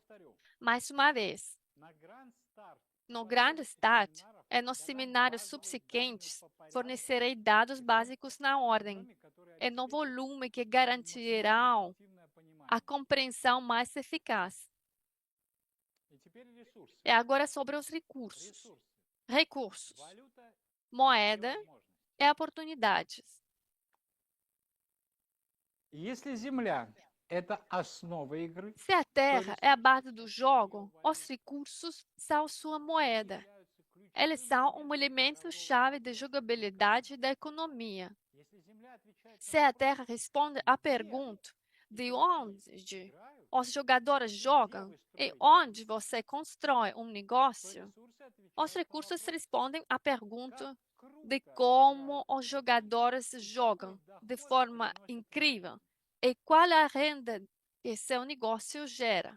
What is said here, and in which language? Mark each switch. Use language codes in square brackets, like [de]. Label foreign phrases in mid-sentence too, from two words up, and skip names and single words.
[pt] Mais uma vez, No grande start e nos seminários subsequentes, fornecerei dados básicos na ordem e no volume que garantirão a compreensão mais eficaz. E agora sobre os recursos. Recursos, moeda e oportunidades. [ru] Если земля – это основа игры, [pt] Se a terra é a base do jogo, os recursos são sua moeda. Eles são um elemento-chave de jogabilidade da economia. Se a terra responde à pergunta de onde os jogadores jogam e onde você constrói um negócio, os recursos respondem à pergunta de como os jogadores jogam de forma incrível e qual a renda que seu negócio gera.